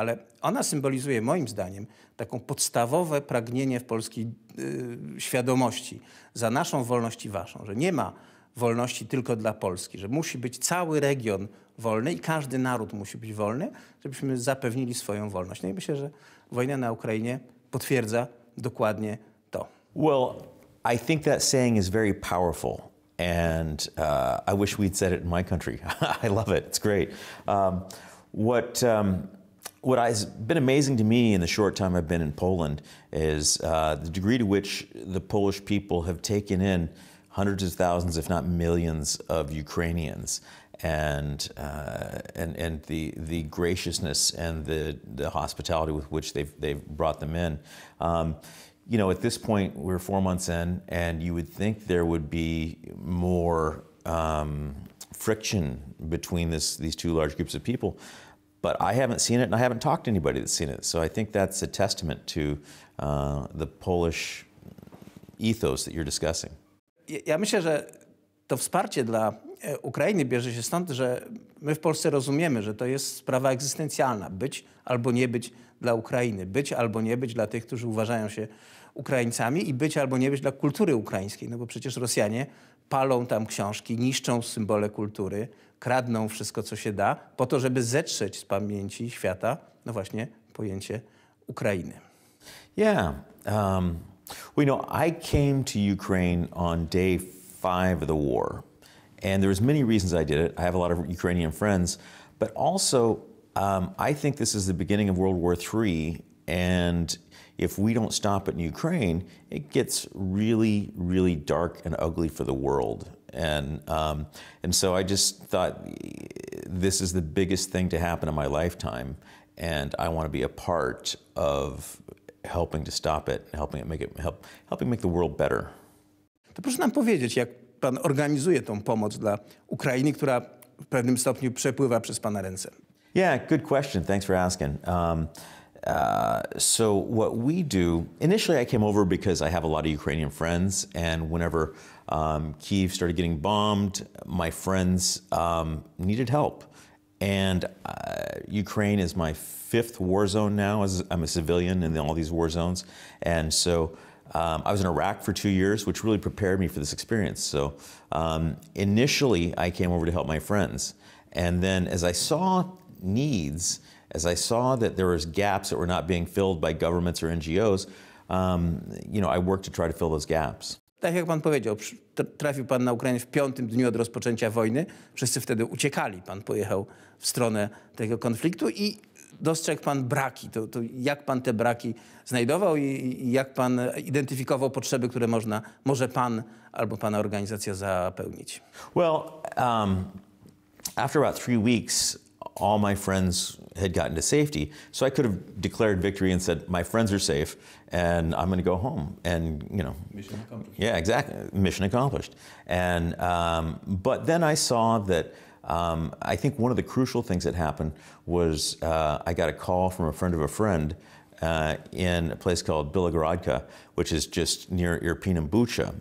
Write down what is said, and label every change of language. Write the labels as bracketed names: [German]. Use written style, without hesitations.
[Polish] Ale ona symbolizuje moim zdaniem taką podstawowe pragnienie w polskiej świadomości za naszą wolność i waszą, że nie ma wolności tylko dla Polski, że musi być cały region wolny i każdy naród musi być wolny, żebyśmy zapewnili swoją wolność. No i myślę, że wojna na Ukrainie potwierdza dokładnie to. [English] Well, I think that saying is very powerful. And I wish we'd said it in my country. I love it. It's great. What has been amazing to me in the short time I've been in Poland is the degree to which the Polish people have taken in hundreds of thousands, if not millions, of Ukrainians, and the graciousness and the hospitality with which they've brought them in. You know, at this point, we're 4 months in, and you would think there would be more friction between these two large groups of people, but I haven't seen it, and I haven't talked to anybody that's seen it. So I think that's a testament to the Polish ethos that you're discussing. [Polish] Ja myślę, że to wsparcie dla Ukrainy bierze się stąd, że my w Polsce rozumiemy, że to jest sprawa egzystencjalna. Być albo nie być dla Ukrainy. Być albo nie być dla tych, którzy uważają się Ukraińcami i być albo nie być dla kultury ukraińskiej. No bo przecież Rosjanie palą tam książki, niszczą symbole kultury, kradną wszystko, co się da, po to, żeby zetrzeć z pamięci świata, no właśnie, pojęcie Ukrainy. [English] Yeah. Well, you know, I came to Ukraine on day 5 of the war. And there's many reasons I did it. I have a lot of Ukrainian friends, but also I think this is the beginning of World War III, and if we don't stop it in Ukraine, it gets really, really dark and ugly for the world. And so I just thought this is the biggest thing to happen in my lifetime, and I want to be a part of helping to stop it, helping make the world better. [Polish] To proszę nam powiedzieć, jak pan organizuje tą pomoc dla Ukrainy, która w pewnym stopniu przepływa przez pana ręce. [English] Yeah, good question. Thanks for asking. So what we do, initially I came over because I have a lot of Ukrainian friends, and whenever Kyiv started getting bombed, my friends needed help. And Ukraine is my 5th war zone now, as I'm a civilian in all these war zones. And so I was in Iraq for 2 years, which really prepared me for this experience. So initially I came over to help my friends. And then as I saw needs, as I saw that there was gaps that were not being filled by governments or NGOs, you know, I worked to try to fill those gaps. [Polish] Tak jak pan powiedział, trafił pan na Ukrainę w 5. dniu od rozpoczęcia wojny. Wszyscy wtedy uciekali. Pan pojechał w stronę tego konfliktu i dostrzegł pan braki. To jak pan te braki znajdował i jak pan identyfikował potrzeby, które może pan albo pana organizacja zapełnić? [English] Well, after about 3 weeks, all my friends had gotten to safety, so I could have declared victory and said, my friends are safe, and I'm going to go home. And, you know. Mission accomplished. Yeah, exactly. Mission accomplished. And, but then I saw that I think one of the crucial things that happened was I got a call from a friend of a friend in a place called Bilogorodka, which is just near Irpin and Bucha.